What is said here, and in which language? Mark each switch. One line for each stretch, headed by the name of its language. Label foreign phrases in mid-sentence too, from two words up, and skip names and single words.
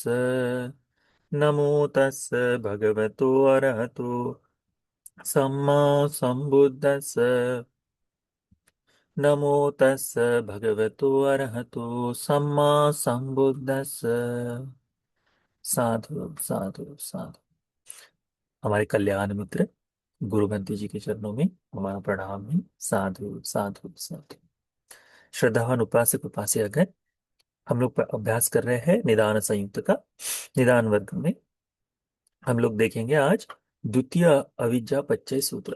Pali: नमो तस् भगवतो अरहतो सम्मा संबुद्धस्स। नमो तस् भगवतो अरहतो सम्मा संबुद्धस्स। साधु साधु साधु।
Hindi: हमारे कल्याण मित्र गुरुबंती जी के चरणों में हमारा प्रणाम है।
Pali: साधु साधु साधु।
Hindi: श्रद्धावान उपासक उपास्यागण, हम लोग अभ्यास कर रहे हैं निदान संयुक्त का। निदान वर्ग में हम लोग देखेंगे आज द्वितीय अविद्या पच्चय सूत्र।